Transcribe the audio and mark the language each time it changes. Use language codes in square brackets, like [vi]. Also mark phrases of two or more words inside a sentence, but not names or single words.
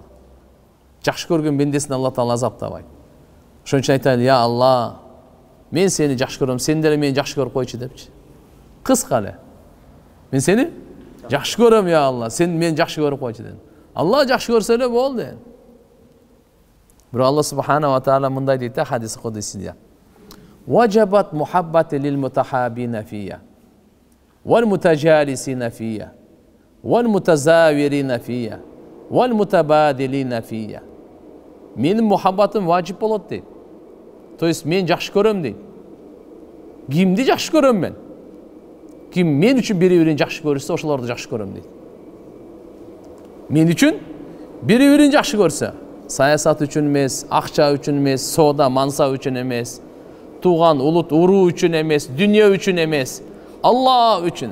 [ky] Жакшы көргөн бендесин Алла Таала азаптабайт. Ошон үчүн айтайлы, я Алла, мен сени жакшы көрөм, сен деле мени жакшы көрүп койчу депчи. Кыска эле. Мен сени жакшы көрөм, я Алла, сен мени жакшы көрүп койчу дедим. Алла жакшы көрсө эле болду. Бирок Алла [ar] سبحانه وتعالى [ky] мындай дейт да хадис кудусиде. [ar] وجبت محبتي للمتحابين فيّ. والمتجالسين فيّ والمتزاورين فيّ. والمتباذلين فيّ. [ky] Менин мухаббатым важип болот дейт. [ru] То есть [ky] мен жакшы көрөм дейт. Кимди жакшы көрөм мен? Ким мен үчүн бири-бирин жакшы көрсө, ошолорду жакшы көрөм дейт. Мен үчүн бири-бирин жакшы көрсө, саясат үчүн эмес, акча үчүн эмес, соода, мансап үчүн эмес, тууган улут уруу үчүн эмес, дүйнө үчүн эмес, Алла үчүн.